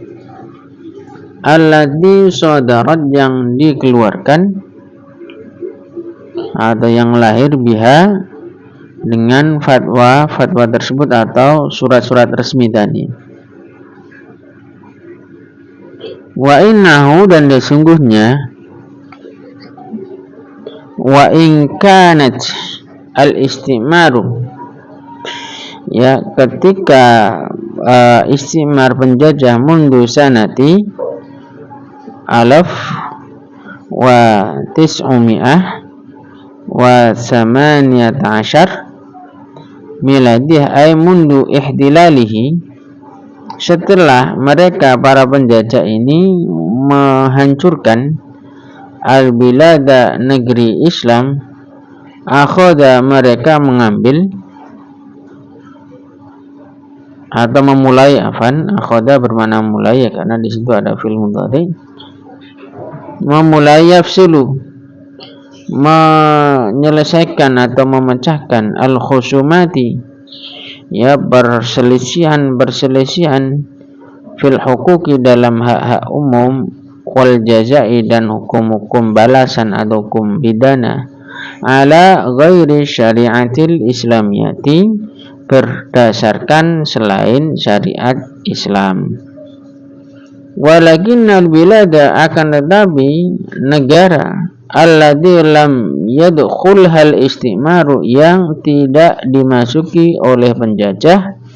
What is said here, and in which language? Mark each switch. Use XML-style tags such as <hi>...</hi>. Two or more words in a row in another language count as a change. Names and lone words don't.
<ar>الذي صدرت,</ar> <id>yang dikeluarkan atau yang lahir, biha, dengan fatwa tersebut atau surat-surat resmi tadi.</id> <ar>وإنه,</ar> <id>dan sesungguhnya,</id> <ar>وإن كانت الاستعمار, ya, ketika istimar, penjajah, منذ سنة ألف وتسعمائة وثمانية عشر ميلادية, أي منذ احتلاله,</ar> <id>setelah mereka para penjajah ini menghancurkan al-bilada, negeri Islam, akhoda, mereka mengambil atau memulai, akhoda bermakna mulai ya, karena di situ ada</id> <ar>فعل مضارع,</ar> <id>memulai, yafsulu, menyelesaikan atau memecahkan, al-khusumati, ya, berselisihan</id> <ar>في الحقوق,</ar> <id>dalam hak-hak umum,</id> <ar>والجزاء,</ar> <id>dan hukum-hukum balasan atau hukum pidana,</id> <ar>على غير الشريعة الإسلامية,</ar> <id>berdasarkan selain syariat Islam.</id> <ar>ولكن البلاد,</ar> <id>akan tetapi negara,</id> <ar>الذي لم يدخلها الاستعمار,</ar> <id>yang tidak dimasuki oleh penjajah,</id>